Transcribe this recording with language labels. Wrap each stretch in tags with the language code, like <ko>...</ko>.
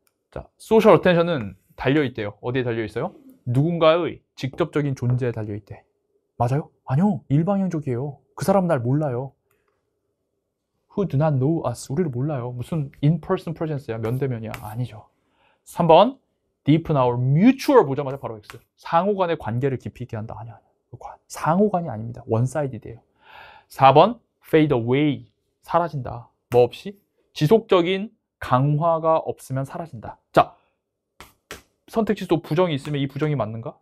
<ko>자, 소셜 어텐션은 달려있대요. 어디에 달려있어요? 누군가의 직접적인 존재에 달려있대. 맞아요? 아니요. 일방향적이에요. 그 사람 날 몰라요.</ko> <en>Who do not know us.</en> <ko>우리를 몰라요. 무슨</ko> <en>in-person presence</en> <ko>야. 면대면이야. 아니죠. 3번.</ko> <en>deepen our mutual</en> <ko>보자마자 바로</ko> <en>X.</en> <ko>상호 간의 관계를 깊이 있게 한다. 아니야. 상호간이 아닙니다. one-sided이에요. 4번.</ko> <en>fade away.</en> <ko>사라진다. 뭐 없이? 지속적인 강화가 없으면 사라진다. 자, 선택지 또 부정이 있으면 이 부정이 맞는가?</ko>